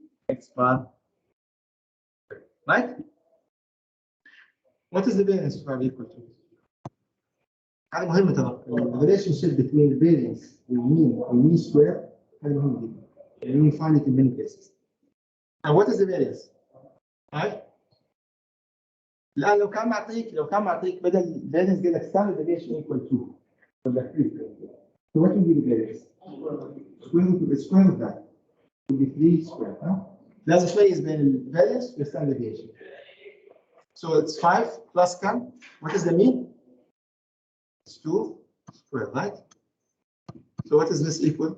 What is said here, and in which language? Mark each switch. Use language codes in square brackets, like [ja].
[en] X bar, right? What is the variance of r equal to? [ar] هذا مهم ترى. [en] The relationship between the variance and mean square [ar] هذا مهم جدا. [en] And we find it in many cases. And what is the variance? Right? [ar] الآن لو كان معطيك بدل variance قال لك [en] standard deviation equal to. So what will be the variance? Square of that will be 3 square. Huh? [ar] لازم شوية بين ال [en] variance and standard deviation. So it's 5 plus [ar] كم? [en] What is the mean? It's 2 square, right? So what is this equal?